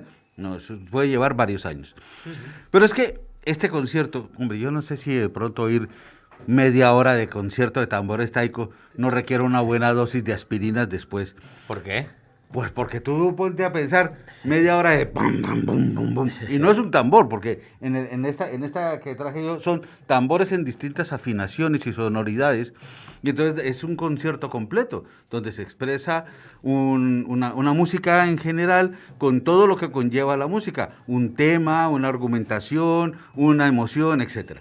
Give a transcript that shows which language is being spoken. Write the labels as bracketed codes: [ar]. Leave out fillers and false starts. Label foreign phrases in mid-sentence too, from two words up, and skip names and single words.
[es] No, eso puede llevar varios años. Pero es que este concierto, hombre, yo no sé si de pronto ir media hora de concierto de tambores taiko no requiere una buena dosis de aspirinas después. ¿Por qué? Pues porque tú ponte a pensar media hora de pam, pam, pum, pum, pum. Y no es un tambor, porque en esta que traje yo son tambores en distintas afinaciones y sonoridades. Y entonces es un concierto completo, donde se expresa una música en general con todo lo que conlleva la música. Un tema, una argumentación, una emoción, etcétera.